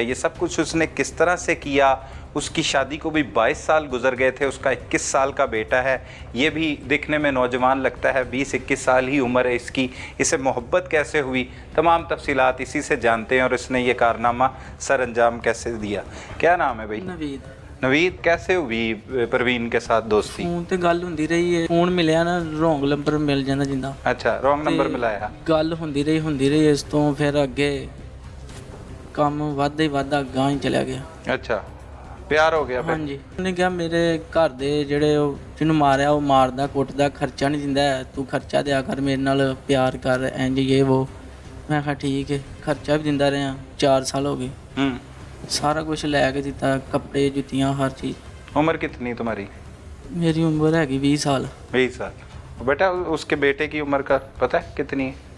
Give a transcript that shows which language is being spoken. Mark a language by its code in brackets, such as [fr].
[hi] ये सब कुछ उसने किस तरह से किया, उसकी शादी को भी 22 साल गुजर गए थे, उसका 21 साल का बेटा है, ये भी दिखने में नौजवान लगता है, 20-21 साल ही उम्र है इसकी। इसे मोहब्बत कैसे हुई, तमाम तफसीलात इसी से जानते हैं और इसने ये कारनामा सर अंजाम कैसे दिया। क्या नाम है भाई? [pa] ਨਵੀਦ [hi] नवीद, कैसे हुई परवीन के साथ दोस्ती? [pa] ਫੋਨ ਤੇ ਗੱਲ ਹੁੰਦੀ ਰਹੀ ਹੈ। ਫੋਨ ਮਿਲਿਆ ਨਾ, ਰੋਂਗ ਨੰਬਰ ਮਿਲ ਜਾਂਦਾ ਜਿੰਦਾ [hi] अच्छा, रॉन्ग नंबर [pa] ਤੇ [hi] मिलाया। [pa] ਗੱਲ ਹੁੰਦੀ ਰਹੀ ਇਸ ਤੋਂ ਫਿਰ ਅੱਗੇ ਕੰਮ ਵੱਧਦਾ ਹੀ ਵੱਧਦਾ ਗਾਂ ਹੀ ਚਲਿਆ ਗਿਆ। [hi] अच्छा, प्यार हो गया फिर? [pa] ਹਾਂਜੀ, ਉਹਨੇ ਕਿਹਾ ਮੇਰੇ ਘਰ ਦੇ ਜਿਹੜੇ ਉਹ ਜਿਹਨੂੰ ਮਾਰਿਆ ਉਹ ਮਾਰਦਾ ਕੁੱਟਦਾ, ਖਰਚਾ ਨਹੀਂ ਦਿੰਦਾ, ਤੂੰ ਖਰਚਾ ਦਿਆ ਕਰ, ਮੇਰੇ ਨਾਲ ਪਿਆਰ ਕਰ, ਇੰਜ ਇਹ ਉਹ। ਮੈਂ ਕਿਹਾ ਠੀਕ ਹੈ, ਖਰਚਾ ਵੀ ਦਿੰਦਾ ਰਿਹਾ। 4 ਸਾਲ ਹੋ ਗਏ, ਸਾਰਾ ਕੁਝ ਲੈ ਕੇ ਦਿੱਤਾ, ਕੱਪੜੇ ਜੁੱਤੀਆਂ ਹਰ ਚੀਜ਼। [hi] उम्र कितनी तुम्हारी? [pa] ਮੇਰੀ ਉਮਰ ਹੈਗੀ 20 ਸਾਲ। [hi] 20 साल। बेटा उसके बेटे की उम्र का पता है कितनी है?